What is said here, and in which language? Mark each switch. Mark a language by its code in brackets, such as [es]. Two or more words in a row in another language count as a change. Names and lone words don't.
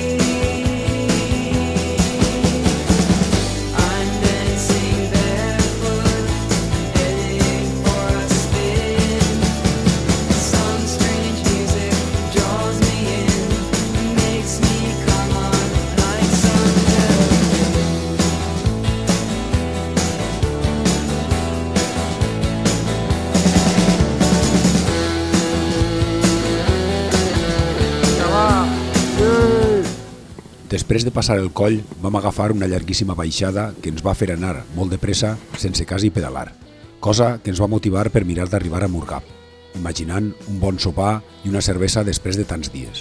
[en] I'm dancing barefoot, heading for a spin. Some strange music draws me in, makes me come on like some television. [ca] Després de passar el coll, vam agafar una llarguíssima baixada que ens va fer anar molt de pressa sense quasi pedalar, cosa que ens va motivar per mirar d'arribar a Murgab, imaginant un bon sopar i una cervesa després de tants dies.